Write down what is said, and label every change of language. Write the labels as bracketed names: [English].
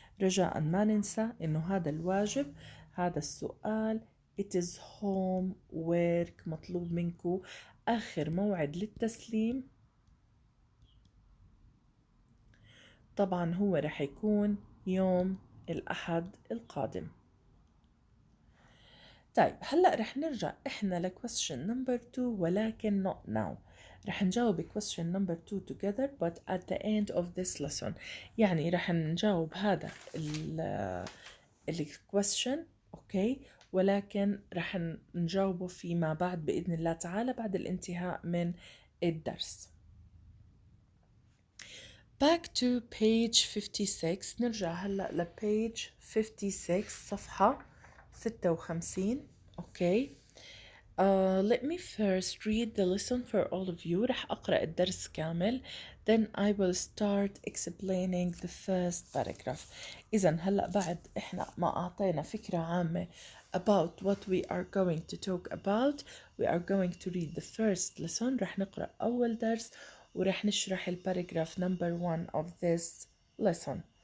[Arabic] رجاء ما ننسى إنه هذا الواجب، هذا السؤال [English] it is homework، [Arabic] مطلوب منكم آخر موعد للتسليم طبعا هو رح يكون يوم الأحد القادم. طيب هلأ رح نرجع إحنا ل [English] question number 2 [Arabic] ولكن [English] not now. [Arabic] رح نجاوب [English] question number 2 together but at the end of this lesson. [Arabic] يعني رح نجاوب هذا ال question أوكي، ولكن رح نجاوبه فيما بعد بإذن الله تعالى بعد الانتهاء من الدرس. [English] Back to page 56. [Arabic] نرجع هلأ ل [English] page 56 [Arabic] صفحة 56. [English] Okay. Let me first read the lesson for all of you. [Arabic] رح أقرأ الدرس كامل. [English] Then I will start explaining the first paragraph. [Arabic] إذا هلأ بعد إحنا ما أعطينا فكرة عامة [English] about what we are going to talk about, we are going to read the first lesson. [Arabic] رح نقرأ أول درس ورح نشرح الباراجراف [English] number 1 of this lesson.